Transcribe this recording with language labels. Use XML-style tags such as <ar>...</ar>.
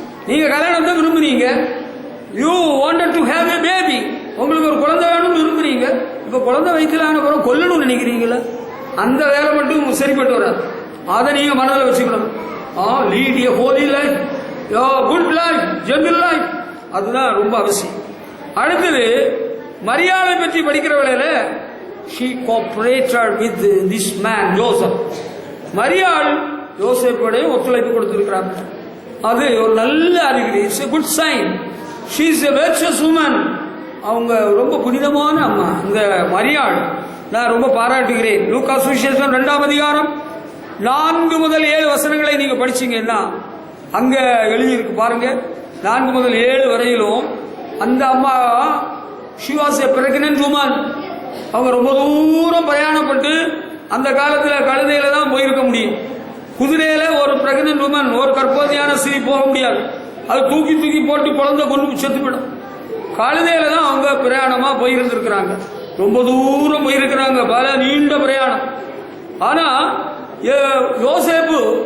<ta>நீங்க கல்யாணத்தை விரும்புறீங்க.</ta> <en>You wanted to have a baby.</en> <ta>உங்களுக்கு ஒரு குழந்தை வேணும்னு விரும்புறீங்க. இப்ப குழந்தை வயிற்றுல ஆன பிறகு கொல்லணும்னு நினைக்கிறீங்களா? அந்த வேலை மட்டும் சரிப்பட்டு வராது. அதை நீங்க மனதில் வச்சுக்கணும்.</ta> <en>Lead a holy life, good life, gentle life.</en> <ta>அதுதான் ரொம்ப அவசியம். அடுத்தது மரியாதை பற்றி படிக்கிற வேளையில</ta> <en>she cooperated with this man Joseph.</en> <ta>மரியாள் யோசேப்போட ஒத்துழைப்பு கொடுத்திருக்கிறாங்க. அது ஒரு நல்ல அறிகுறி.</ta> <en>It's a good sign. she is a virtuous woman.</en> <ta>அவங்க ரொம்ப புனிதமான அம்மா. இந்த மரியாள் நான் ரொம்ப பாராட்டுகிறேன். லூக்கா சுவிசேஷம் 2ஆம் அதிகாரம் 4 முதல் 7 வசனங்களை நீங்க படிச்சீங்கன்னா அங்க எழுதியிருக்கு பாருங்க. 4 முதல் 7 வரையிலும் அந்த அம்மா</ta> <en>she was a pregnant woman.</en> <ta>அவங்க ரொம்ப தூரம் பிரயாணப்பட்டு, அந்த காலத்துல கழுதையில தான் போயிருக்க முடியும். குதிரையில ஒரு</ta> <en>pregnant woman,</en> <ta>ஒரு கர்ப்பவதியான ஸ்திரீ போக முடியாது. அது தூக்கி போட்டு குழந்தை கொண்டு செத்துவிடும். கழுதையில தான் அவங்க பிரயாணமா போயிருந்திருக்கிறாங்க. ரொம்ப தூரம் போயிருக்கிறாங்க, பல நீண்ட பிரயாணம். ஆனா யோசேப்பு</ta>